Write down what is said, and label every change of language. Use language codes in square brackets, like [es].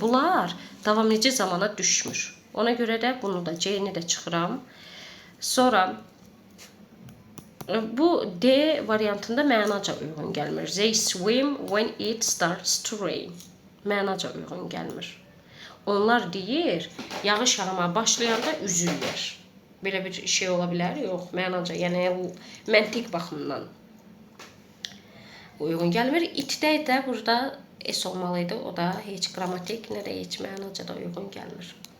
[az] Bunlar davamıcı zamana düşmür. Ona görə də bunu da C-ni də çıxıram. Sonra bu D variantında mənaca uyğun gəlmir. [en] They swim when it starts to rain. [az] Mənaca uyğun gəlmir. Onlar deyir, yağış yağmağa başlayanda üzürlər. Belə bir şey ola bilər? Yox, mənaca, yəni məntiq baxımından uyğun gəlmir. Itdə də burada S olmalıydı. O da heç qrammatik, nə də heç mənaca da uyğun gəlmir.